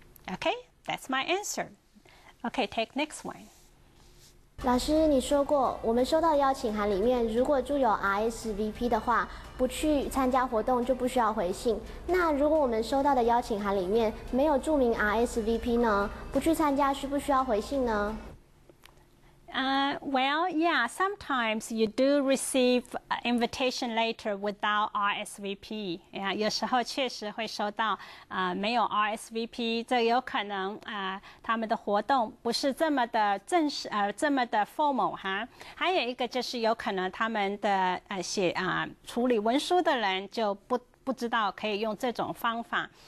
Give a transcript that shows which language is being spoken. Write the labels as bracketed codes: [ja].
[en] Okay, that's my answer. Okay, take next one. [zh] 老师，你说过，我们收到邀请函里面，如果注有 RSVP 的话，不去参加活动就不需要回信。那如果我们收到的邀请函里面没有注明 RSVP 呢？不去参加需不需要回信呢 [en] ？Well, yeah, sometimes you do receive invitation letter without RSVP. [zh] 有时候确实会收到没有 RSVP， 这有可能他们的活动不是这么的正式这么的 formal 哈。还有一个就是有可能他们的处理文书的人就不知道可以用这种方法。